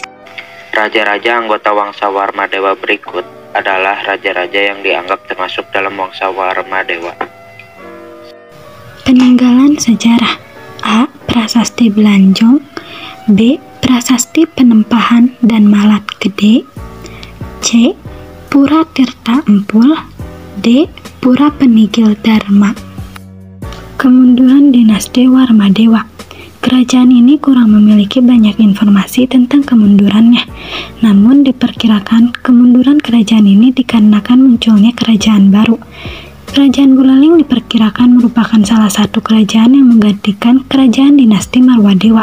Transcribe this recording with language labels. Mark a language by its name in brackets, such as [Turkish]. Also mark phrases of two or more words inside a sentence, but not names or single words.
[Indonesian] Raja-raja anggota Wangsa Warmadewa berikut adalah raja-raja yang dianggap termasuk dalam Wangsa Warmadewa. Peninggalan sejarah. A. Prasasti Belanjong. B. Prasasti Penempahan dan Malat Gede. C. Pura Tirta Empul. D. Pura Penigil Dharma. Kemunduran dinasti Warmadewa. Kerajaan ini kurang memiliki banyak informasi tentang kemundurannya. Namun diperkirakan kemunduran kerajaan ini dikarenakan munculnya kerajaan baru. Kerajaan Buleleng diperkirakan merupakan salah satu kerajaan yang menggantikan kerajaan dinasti Marwadewa.